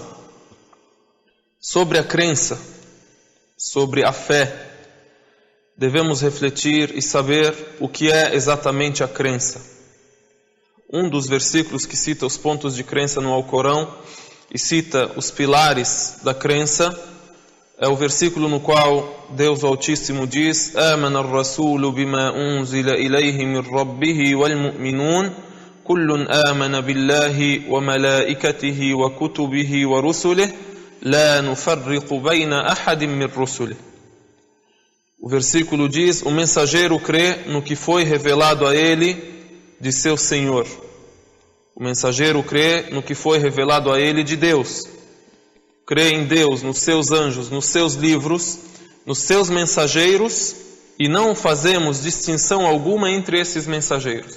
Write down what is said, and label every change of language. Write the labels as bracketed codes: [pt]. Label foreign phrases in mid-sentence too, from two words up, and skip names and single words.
[pt] Sobre a crença, sobre a fé, devemos refletir e saber o que é exatamente a crença. Um dos versículos que cita os pontos de crença no Alcorão e cita os pilares da crença é o versículo no qual Deus Altíssimo diz: [ar] "آمن الرسول بما أنزل إليه من ربه والمؤمنون كل آمن بالله وملائكته وكتبه ورسله لا نفرق بين أحد من رسله." [pt] O versículo diz: o mensageiro crê no que foi revelado a ele de seu Senhor. O mensageiro crê no que foi revelado a ele de Deus. Crê em Deus, nos seus anjos, nos seus livros, nos seus mensageiros, e não fazemos distinção alguma entre esses mensageiros.